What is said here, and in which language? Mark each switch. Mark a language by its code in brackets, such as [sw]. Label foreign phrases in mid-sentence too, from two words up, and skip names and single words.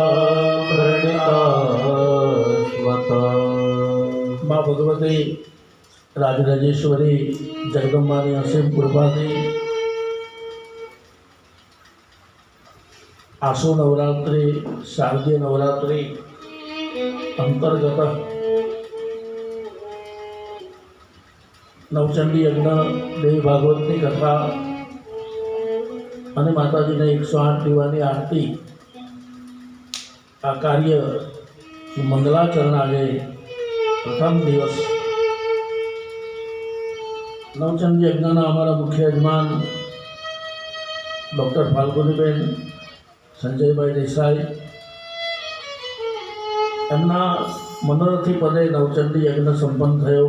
[gu] પ્રણિતા માઁ ભગવતી રાજરાજેશ્વરી જગદંબાની અસીમ कृपाથી આસો નવરાત્રિ શારદીય નવરાત્રિ અંતર્ગત નવચંડી યજ્ઞ દેવી ભાગવતની કથા અને માતાજીને 108 દીવાની આરતી આ કાર્ય મંગલાચરણ આજે પ્રથમ દિવસ નવચંદ યજ્ઞના અમારા મુખ્ય યજમાન ડૉક્ટર ફાલ્ગુનીબેન સંજયભાઈ દેસાઈ, એમના મનોરથી પદે નવચંડી યજ્ઞ સંપન્ન થયો.